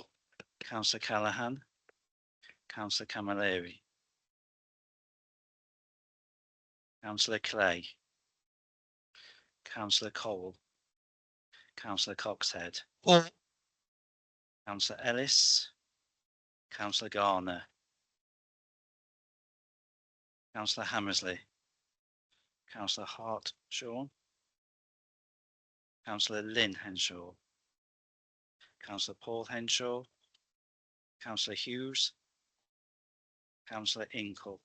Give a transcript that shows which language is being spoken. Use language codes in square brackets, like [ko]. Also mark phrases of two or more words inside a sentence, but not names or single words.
[en] Councillor Callaghan. Councillor Camilleri. Councillor Clay. Councillor Cole. Councillor Coxhead. For. Councillor Ellis. Councillor Garner. Councillor Hammersley. Councillor Hart Sean. Councillor Lynn Henshaw. Councillor Paul Henshaw. Councillor Hughes. Councillor Inkle.